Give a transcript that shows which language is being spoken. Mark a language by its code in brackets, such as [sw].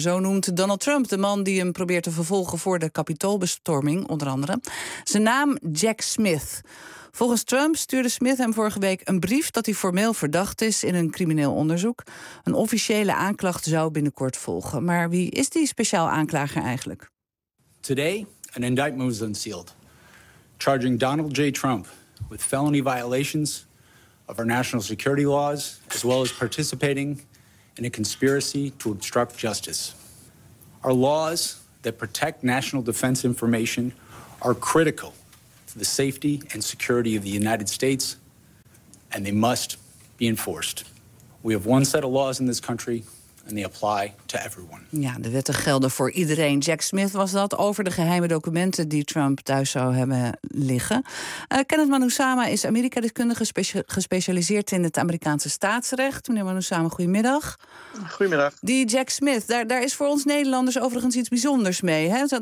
[nl] Zo noemt Donald Trump de man die hem probeert te vervolgen voor de kapitoolbestorming, onder andere. Zijn naam Jack Smith. Volgens Trump stuurde Smith hem vorige week een brief dat hij formeel verdacht is in een crimineel onderzoek. Een officiële aanklacht zou binnenkort volgen. Maar wie is die speciaal aanklager eigenlijk? [en] Today, an indictment was unsealed, charging Donald J. Trump with felony violations of our national security laws, as well as participating in a conspiracy to obstruct justice. Our laws that protect national defense information are critical to the safety and security of the United States, and they must be enforced. We have one set of laws in this country, and they apply to everyone. [nl] Ja, de wetten gelden voor iedereen. Jack Smith was dat over de geheime documenten die Trump thuis zou hebben liggen. Kenneth Manusama is Amerika-deskundige gespecialiseerd in het Amerikaanse staatsrecht. Meneer Manusama, goedemiddag. Goedemiddag. Die Jack Smith, daar is voor ons Nederlanders overigens iets bijzonders mee. Hè?